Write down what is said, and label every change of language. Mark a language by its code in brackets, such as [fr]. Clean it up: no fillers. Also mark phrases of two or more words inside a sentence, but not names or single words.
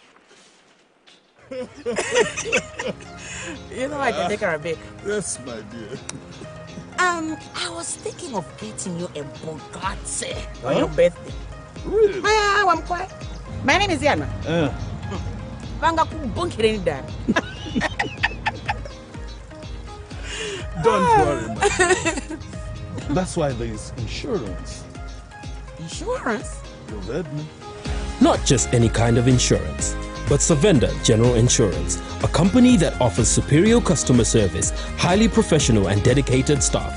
[en] You know I can take her a bit. Yes, my dear. I was thinking of getting you a Bugatti on your birthday. Really? I'm quiet. My name is Yana. [bem] Banga kubunkire ni dad. [en] Don't worry, man. That's why there is insurance. Insurance? You heard me. Not just any kind of insurance, but Savenda General Insurance, a company that offers superior customer service, highly professional and dedicated staff.